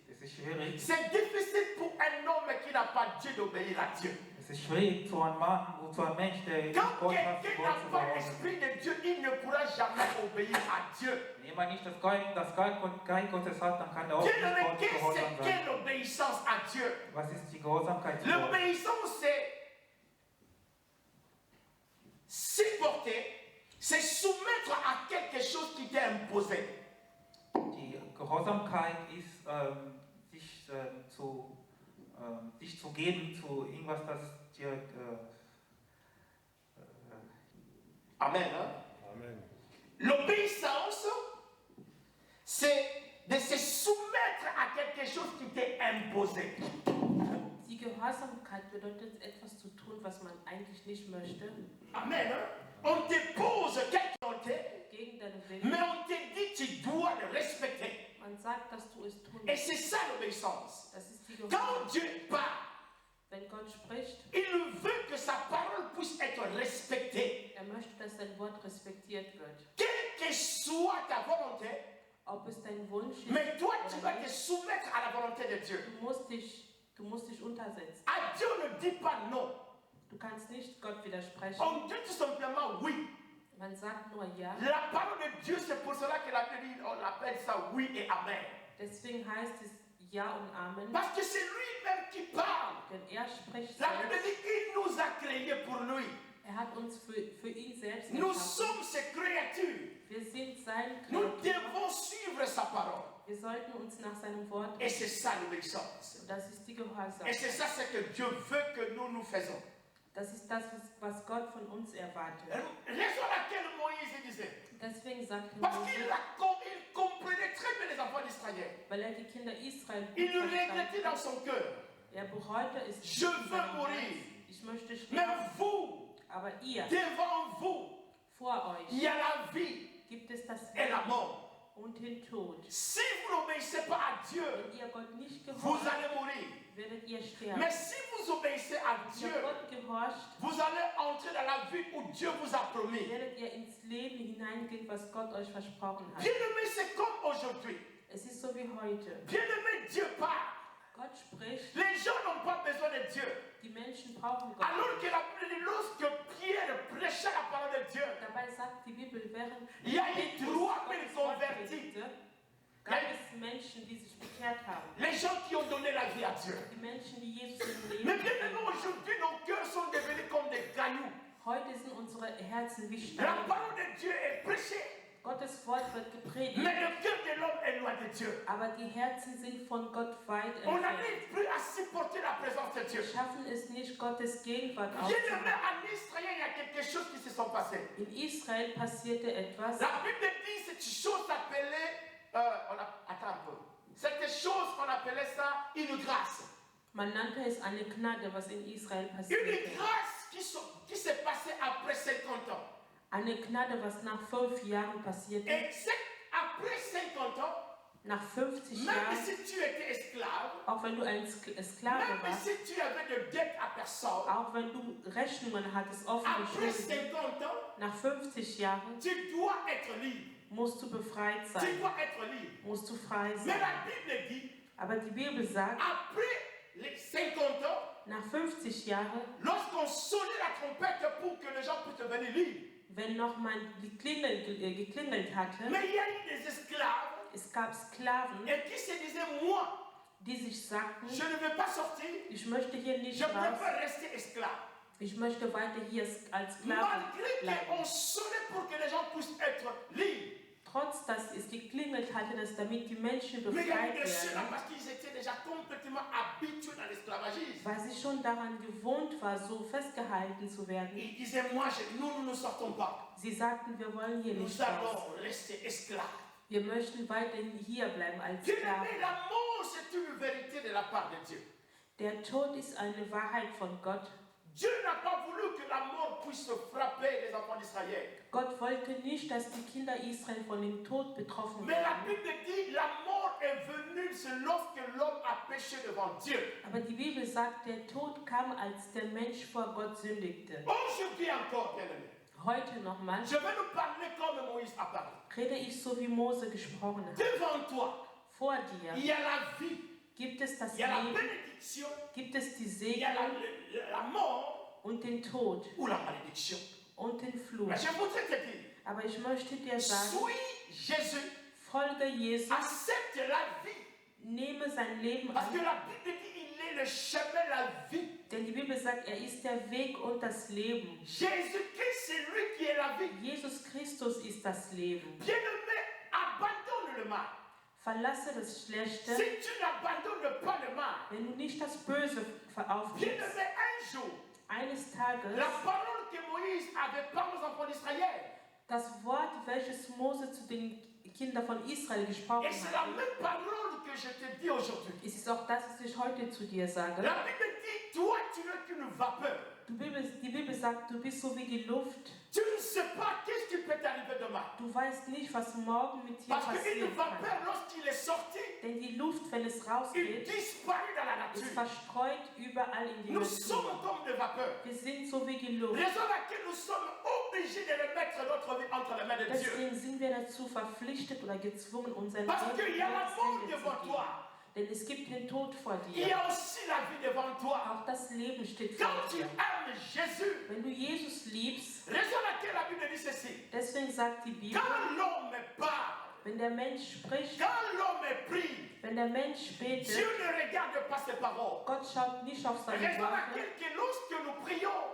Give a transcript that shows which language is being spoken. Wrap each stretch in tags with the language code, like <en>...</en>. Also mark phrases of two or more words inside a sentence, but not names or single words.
<de>Das ist schwierig.</de> <fr>C'est difficile pour un homme qui n'a pas Dieu d'obéir à Dieu.</fr> <de>Es ist schwierig zu einem Mann, zu einem Mensch, der nicht</de> <fr>Quand</fr> <de>Gott hat,</de> <fr>quelqu'un</fr> <de>Gott</de> <fr>n'a</fr> <de>zu</de> <fr>pas</fr> <de>gehorchen.</de> <fr>l'esprit de Dieu, il ne pourra jamais obéir à Dieu.</fr> <de>Wenn jemand nicht das Geist Gottes hat, dann kann er auch</de> <fr>Bien</fr> <de>nicht</de> <fr>aimé,</fr> <de>Gott</de> <fr>qu'est-ce</fr> <de>gehorsam</de> <fr>que</fr> <de>sein.</de> <fr>l'obéissance à Dieu?</fr> <de>Was ist die Gehorsamkeit zu Gott?</de> <fr>L'obéissance, c'est supporter, c'est soumettre à quelque chose qui t'est imposé.</fr> <de>Die Gehorsamkeit ist, sich zu geben zu irgendwas, das dir</de> <fr>Amen. Hein? Amen. L'obéissance, c'est de se soumettre à quelque chose qui t'est imposé.</fr> <de>Die Gehorsamkeit bedeutet etwas zu tun, was man eigentlich nicht möchte,</de> <fr>Amen. Hein? On te pose quelque chose,</fr> <de>gegen deine</de> <fr>mais</fr> <de>Willen.</de> <fr>on te dit tu dois le respecter.</fr> <de>Man sagt, dass du es tun</de> <fr>Et</fr> <de>musst.</de> <fr>c'est ça l'obéissance.</fr> <de>Das ist die</de> <fr>Quand</fr> <de>Gehorsamkeit.</de> <fr>Dieu parle,</fr> <de>Wenn Gott spricht,</de> <fr>il veut que sa parole puisse être respectée.</fr> <de>er möchte, dass dein Wort respektiert wird.</de> <fr>Quelle que soit ta volonté,</fr> <de>Ob es dein Wunsch ist</de> <fr>mais toi tu</fr> <de>oder</de> <fr>vas te</fr> <de>nicht,</de> <fr>soumettre à la volonté de Dieu.</fr> <de>du musst dich untersetzen.</de> <fr>À Dieu ne dit pas non.</fr> <de>Du kannst nicht Gott widersprechen.</de> <fr>On dit tout simplement oui.</fr> <de>Man sagt nur ja.</de> <fr>La parole de Dieu, c'est pour cela que la Bible, on appelle ça oui et amen.</fr> <de>Deswegen heißt es Ja und Amen.</de> <fr>Parce que c'est lui-même qui parle.</fr> <de>Denn spricht</de> <fr>La Bible</fr> <de>selbst.</de> <fr>dit qu'il nous a créés pour lui.</fr> <de>Hat uns für ihn selbst</de> <fr>Nous</fr> <de>geschaffen.</de> <fr>sommes ses créatures.</fr> <de>Wir sind sein</de> <fr>Nous</fr> <de>Kreatur.</de> <fr>devons suivre sa parole.</fr> <de>Wir sollten uns nach seinem Wort</de> <fr>Et c'est ça l'obéissance.</fr> <de>Und das ist die Gehorsam.</de> <fr>Et c'est ça ce que Dieu veut que nous faisons.</fr> <de>Das ist das, was Gott von uns erwartet.</de> <fr>Raison à laquelle Moïse disait.</fr> <de>Deswegen sagte</de> <fr>Parce</fr> <de>Mose,</de> <fr>qu'il comprenait très bien les enfants d'Israël.</fr> <de>weil die Kinder Israel gut</de> <fr>Il le</fr> <de>verstanden</de> <fr>regrettait dans son cœur.</fr> <de>bereute es.</de> <fr>Je veux mourir.</fr> <de>Ich möchte</de> <fr>Mais</fr> <de>sterben.</de> <fr>vous,</fr> <de>Aber ihr,</de> <fr>devant vous,</fr> <de>vor euch,</de> <fr>il y a la vie</fr> <de>gibt es das</de> <fr>et la</fr> <de>Leben</de> <fr>mort.</fr> <de>und den Tod.</de> <fr>Si vous n'obéissez pas à Dieu,</fr> <de>Wenn ihr Gott nicht</de> <fr>vous</fr> <de>gehorcht,</de> <fr>allez mourir.</fr> <de>werdet ihr sterben.</de> <fr>Mais si vous obéissez à</fr> <de>Wenn</de> <fr>Dieu,</fr> <de>ihr Gott gehorcht,</de> <fr>vous allez entrer dans la vie où Dieu vous a promis.</fr> <de>werdet ihr ins Leben hineingehen, was Gott euch versprochen hat.</de> <fr>Bien-aimé, c'est comme aujourd'hui.</fr> <de>Es ist so wie heute.</de> <fr>Bien-aimé, Dieu parle.</fr> <de>Gott spricht,</de> <fr>Les gens n'ont pas besoin de Dieu.</fr> <de>die Menschen brauchen Gott.</de> <fr>Alors que la Bible dit, lorsque Pierre prêchait la parole de Dieu,</fr> <de>Dabei sagt die Bibel, während</de> <fr>il y a eu 3000</fr> <de>Gottes Wort</de> <fr>convertis.</fr> <de>predigte, gab es Menschen, die sich bekehrt haben.</de> <fr>Les gens qui ont donné la vie à Dieu.</fr> <de>Die Menschen, die Jesus im Leben</de> <fr>Mais bien aimé,</fr> <de>gegeben haben.</de> <fr>aujourd'hui, nos cœurs sont devenus comme des cailloux.</fr> <de>Heute sind unsere Herzen wie</de> <fr>La</fr> <de>Steine.</de> <fr>parole de Dieu est prêchée,</fr> <de>Gottes Wort wird gepredigt,</de> <fr>mais le cœur de l'homme est loin de Dieu.</fr> <de>aber die Herzen sind von Gott weit</de> <fr>On</fr> <de>entfernt.</de> <fr>n'arrive plus à supporter la présence de Dieu.</fr> <de>Wir schaffen es nicht, Gottes Gegenwart</de> <fr>Bien aimé,</fr> <de>aufzunehmen.</de> <fr>en Israël, il y a quelque chose qui se sont passé.</fr> <de>In Israel passierte etwas.</de> <fr>La Bible dit cette chose appelée, attends un peu. Cette chose qu'on appelait ça une grâce.</fr> <de>Man nannte es eine Gnade, was in Israel</de> <fr>Une</fr> <de>passierte.</de> <fr>grâce qui s'est passée après 50 ans.</fr> <de>Eine Gnade, was nach 5 Jahren passierte.</de> <fr>Et après 50 ans,</fr> <de>Nach 50</de> <fr>même</fr> <de>Jahren,</de> <fr>si tu étais esclave,</fr> <de>auch wenn du ein Sklave</de> <fr>même</fr> <de>warst,</de> <fr>si tu avais de dettes à personne,</fr> <de>auch wenn du Rechnungen hattest, offene</de> <fr>après</fr> <de>Schulden,</de> <fr>50 ans,</fr> <de>nach 50 Jahren</de> <fr>tu dois être libre.</fr> <de>musst du befreit</de> <fr>Tu</fr> <de>sein,</de> <fr>dois être libre.</fr> <de>musst du frei</de> <fr>Mais</fr> <de>sein.</de> <fr>la Bible dit,</fr> <de>Aber die Bibel sagt,</de> <fr>après les 50 ans,</fr> <de>nach 50 Jahren,</de> <fr>lorsqu'on sonnait la trompette pour que les gens puissent devenir libres,</fr> <de>wenn nochmal die Klingel geklingelt hatte,</de> <fr>mais il y a eu des esclaves</fr> <de>es gab Sklaven,</de> <fr>et qui se disaient, moi,</fr> <de>die sich sagten,</de> <fr>je ne veux pas sortir,</fr> <de>ich möchte hier nicht</de> <fr>je</fr> <de>raus,</de> <fr>préfère rester esclave.</fr> <de>ich möchte weiter hier als Sklave</de> <fr>Malgré</fr> <de>bleiben.</de> <fr>qu'on sonnait pour que les gens puissent être libres.</fr> <de>Trotz, dass es geklingelt hatte, dass damit die Menschen</de> <fr>Mais il y a eu</fr> <de>befreit</de> <fr>des ceux-là</fr> <de>werden,</de> <fr>parce qu'ils étaient déjà complètement habitués dans l'esclavagisme.</fr> <de>weil sie schon daran gewohnt war, so festgehalten zu werden.</de> <fr>Ils disaient, moi, nous ne sortons pas.</fr> <de>Sie sagten, wir wollen hier nicht</de> <fr>Nous</fr> <de>raus.</de> <fr>allons rester esclaves.</fr> <de>Wir möchten weiterhin hier bleiben als</de> <fr>Bien-aimé,</fr> <de>Sklaven.</de> <fr>la mort, c'est une vérité de la part de Dieu.</fr> <de>Der Tod ist eine Wahrheit von Gott.</de> <fr>Dieu n'a pas voulu que la mort puisse frapper les enfants d'Israël.</fr> <de>Gott wollte nicht, dass die Kinder Israel von dem Tod betroffen</de> <fr>Mais la</fr> <de>werden.</de> <fr>Bible dit la mort est venue c'est lorsque l'homme a péché devant Dieu.</fr> <de>Aber die Bibel sagt, der Tod kam, als der Mensch vor Gott sündigte.</de> <fr>Aujourd'hui encore, bien-aimé,</fr> <de>Heute nochmal</de> <fr>je vais nous parler comme Moïse a parlé.</fr> <de>rede ich so, wie Mose gesprochen hat.</de> <fr>Devant toi,</fr> <de>Vor</de> <fr>il</fr> <de>dir</de> <fr>y a la vie,</fr> <de>gibt es das</de> <fr>il y a la</fr> <de>Leben,</de> <fr>bénédiction,</fr> <de>gibt es die</de> <fr>il y a</fr> <de>Segen</de> <fr>la mort</fr> <de>und den Tod</de> <fr>ou la malédiction.</fr> <de>und den Fluch.</de> <fr>Mais je voudrais te dire,</fr> <de>Aber ich möchte dir sagen,</de> <fr>suis Jésus,</fr> <de>folge Jesus,</de> <fr>accepte la vie.</fr> <de>nehme sein Leben</de> <fr>Parce que</fr> <de>an.</de> <fr>la Bible dit il est le chemin, la vie.</fr> <de>Denn die Bibel sagt, er ist der Weg und das Leben.</de> <fr>Jésus-Christ, c'est lui qui est la vie.</fr> <de>Jesus Christus ist das Leben.</de> <fr>Bien-aimé, abandonne le mal.</fr> <de>Verlasse das Schlechte,</de> <fr>Si tu n'abandonnes pas le mal,</fr> <de>wenn du nicht das Böse aufgibst.</de> <fr>bien-aimé, un jour,</fr> <de>Eines Tages,</de> <fr>la parole que Moïse avait parlé aux enfants d'Israël,</fr> <de>das Wort, welches Mose zu den Kindern von Israel gesprochen</de> <fr>et c'est la</fr> <de>hat,</de> <fr>même parole que je te dis aujourd'hui.</fr> <de>es ist auch das, was ich heute zu dir sage.</de> <fr>La Bible dit, toi, tu n'es qu'une vapeur.</fr> <de>Die Bibel sagt, du bist so wie die Luft.</de> <fr>Tu ne sais pas qu'est-ce qui peut t'arriver demain.</fr> <de>Du weißt nicht, was morgen mit dir</de> <fr>Parce qu'une</fr> <de>passieren</de> <fr>vapeur,</fr> <de>kann.</de> <fr>lorsqu'il est sorti,</fr> <de>Denn die Luft, wenn es</de> <fr>il</fr> <de>rausgeht,</de> <fr>disparaît dans la</fr> <de>ist</de> <fr>nature.</fr> <de>verstreut überall in die</de> <fr>Nous sommes</fr> <de>Natur.</de> <fr>comme des vapeurs.</fr> <de>Wir sind so wie die Luft.</de> <fr>Raison à laquelle nous sommes obligés de remettre notre vie entre les mains de Dieu.</fr> <de>Deswegen sind wir dazu verpflichtet oder gezwungen, unser</de> <fr>Parce</fr> <de>Leben</de> <fr>qu'il y a la</fr> <de>Gottes</de> <fr>mort</fr> <de>Hände zu</de> <fr>devant</fr> <de>geben.</de> <fr>toi.</fr> <de>Denn es gibt den Tod vor</de> <fr>Il y</fr> <de>dir.</de> <fr>a aussi la vie devant toi.</fr> <de>Auch das Leben steht</de> <fr>Quand</fr> <de>vor</de> <fr>tu</fr> <de>dir.</de> <fr>aimes Jésus,</fr> <de>Wenn du Jesus liebst,</de> <fr>raison à laquelle la Bible dit ceci.</fr> <de>deswegen sagt die Bibel,</de> <fr>Quand l'homme parle,</fr> <de>wenn der Mensch spricht,</de> <fr>quand l'homme prie,</fr> <de>wenn der Mensch betet,</de> <fr>Dieu ne regarde pas ses paroles.</fr> <de>Gott schaut nicht auf seine</de> <fr>Raison à</fr> <de>Worte.</de> <fr>laquelle que lorsque nous prions,</fr>